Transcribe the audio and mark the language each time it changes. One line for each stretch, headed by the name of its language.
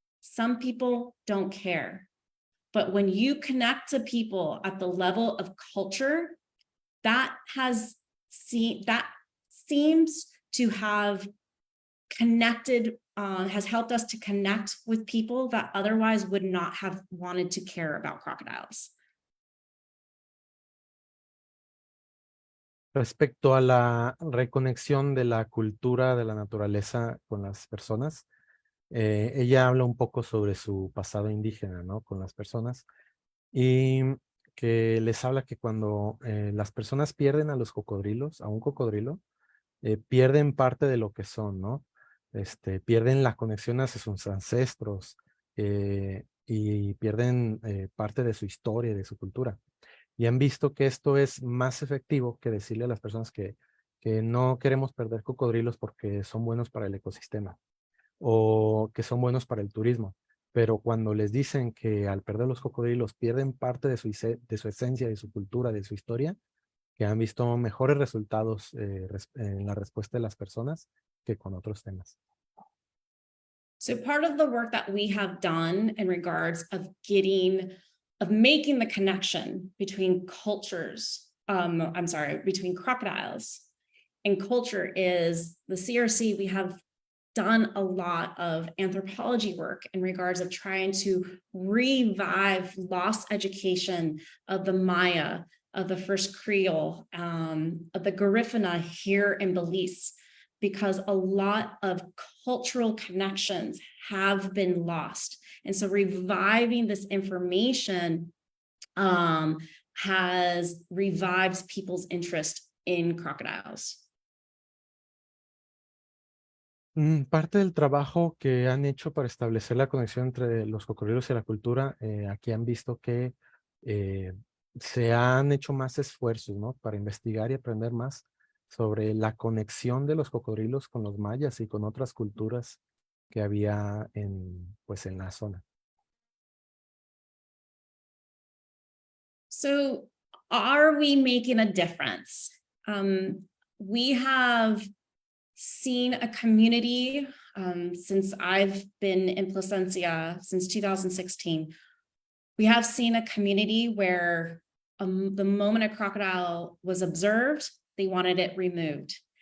English: Some people don't care. But when you connect to people at the level of culture, that seems to have connected, has helped us to connect with people that otherwise would not have wanted to care about crocodiles.
Spanish: Respecto a la reconexión de la cultura de la naturaleza con las personas, ella habla un poco sobre su pasado indígena, ¿no? Con las personas, y que les habla que cuando las personas pierden a los cocodrilos, a un cocodrilo, pierden parte de lo que son, ¿no? Pierden la conexión hacia sus ancestros y pierden parte de su historia, de su cultura. Y han visto que esto es más efectivo que decirle a las personas que no queremos perder cocodrilos porque son buenos para el ecosistema o que son buenos para el turismo. Pero cuando les dicen que al perder los cocodrilos pierden parte de su esencia, de su cultura, de su historia, que han visto mejores resultados en la respuesta de las personas que con otros temas.
English: So part of the work that we have done in regards of making the connection between cultures, between crocodiles and culture is the CRC. We have done a lot of anthropology work in regards of trying to revive lost education of the Maya, of the first Creole, of the Garifuna here in Belize, because a lot of cultural connections have been lost. And so reviving this information has revived people's interest in crocodiles.
Spanish: Parte del trabajo que han hecho para establecer la conexión entre los cocodrilos y la cultura, aquí han visto que se han hecho más esfuerzos, ¿no? Para investigar y aprender más sobre la conexión de los cocodrilos con los mayas y con otras culturas que había pues, en la zona.
English: So are we making a difference? We have seen a community since I've been in Placencia since 2016. We have seen a community where the moment a crocodile was observed, they wanted it removed.